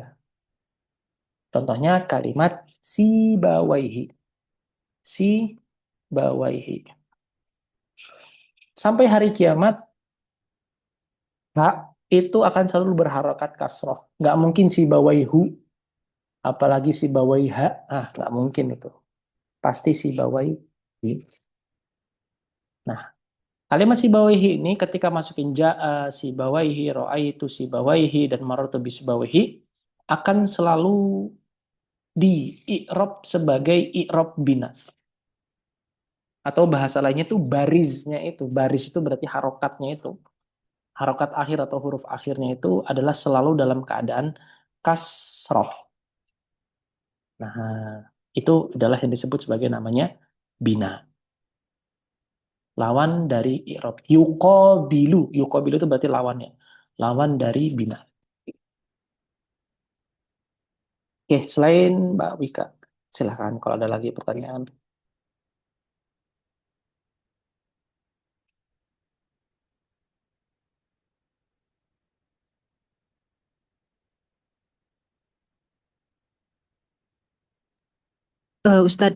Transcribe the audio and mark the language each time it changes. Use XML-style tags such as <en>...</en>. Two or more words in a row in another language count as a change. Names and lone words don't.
<id>Contohnya kalimat si bawaihi. Si bawaihi. Sampai hari kiamat, Ha itu akan selalu berharokat kasroh. Nggak mungkin si bawai hu, apalagi si bawai ha. Nggak mungkin itu. Pasti si bawai hi. Nah, kalimat si bawaihi ini ketika masukin ja'a, si bawaihi, ro'aitu si bawaihi, dan marotu si bawaihi, akan selalu di i'rob sebagai i'rob bina. Atau bahasa lainnya itu bariznya itu. Baris itu berarti harokatnya itu. Harokat akhir atau huruf akhirnya itu adalah selalu dalam keadaan kasroh. Nah, itu adalah yang disebut sebagai namanya bina. Lawan dari i'rob. Yuqabilu. Yuqabilu itu berarti lawannya. Lawan dari bina. Oke, selain Mbak Wika, silahkan kalau ada lagi pertanyaan. Ustadz,</id>